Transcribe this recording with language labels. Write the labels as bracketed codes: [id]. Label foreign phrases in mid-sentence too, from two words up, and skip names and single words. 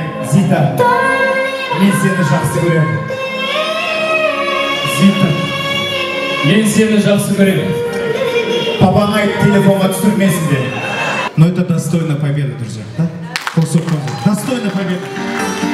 [kk] Зита, мен сені жақсы көремін. Зита, мен сені жақсы көремін. Папаңа айт, телефонға түсірмесін де. [ru] Но это достойна победа, друзья. Да? Достойна победа.